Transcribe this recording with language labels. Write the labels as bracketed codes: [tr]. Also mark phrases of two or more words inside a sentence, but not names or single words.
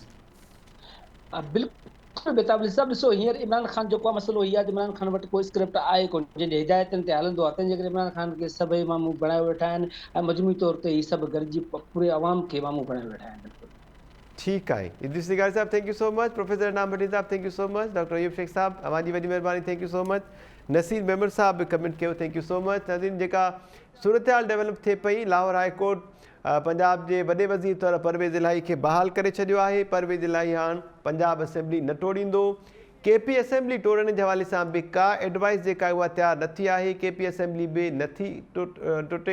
[sd] बिल्कुलु बेताब साहब, ॾिसो हींअर इमरान ख़ान जेको आहे मसइलो इहो आहे त इमरान ख़ान वटि कोई स्क्रिप्ट आहे कोन जंहिंजे हिदायतनि ते हलंदो आहे, तंहिंजे करे इमरान ख़ान खे सभई मामूं बणाए वेठा आहिनि ऐं मजमूई तौर ते ही सभु गॾिजी पूरे अवाम खे मामूं बणाए वेठा आहिनि। ठीकु आहे। इदरीस निगारी साहब, [en] Thank you so much. Professor Inam Bhatti sahab, Thank you so much. [sd] डॉक्टर अयूब शेख साहब, अवांजी वॾी महिरबानी, [en] Thank you so much. [sd] नसीर मेमर साहब बि कमेंट कयो, [en] Thank you so much. [sd] नाज़रीन, जेका सूरत हाल डेवलप थिए पई, लाहौर हाई कोर्ट पंजाब जे वॾे वज़ीर तौर परवेज़ इलाही खे बहाल करे छॾियो आहे। परवेज़ इलाही हाणे पंजाब असेंबली न टोड़ींदो। KP असेंबली टोड़ण जे हवाले सां बि का एडवाइस जेका उहा तयारु नथी आहे। KP असेंबली बि नथी टुटे।